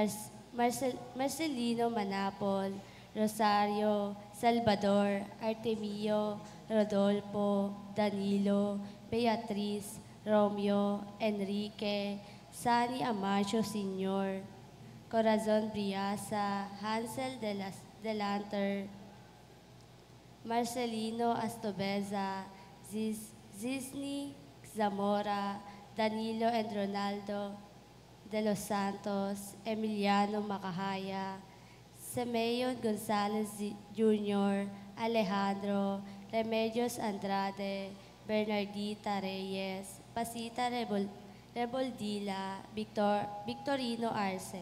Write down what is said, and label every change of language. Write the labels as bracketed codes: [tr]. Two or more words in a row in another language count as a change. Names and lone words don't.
[en] Marcelino Manapol, Rosario, Salvador, Artemio, Rodolfo, Danilo, Beatriz, Romeo, Enrique, Sani Amacho Sr., Corazon Briasa, Hansel Delanter, Marcelino Astobeza, Zisni Zamora, Danilo and Ronaldo de los Santos, Emiliano Macahaya, Semeyon Gonzalez Jr., Alejandro, Remedios Andrade, Bernardita Reyes, Pasita Reboldila, Victorino Arce.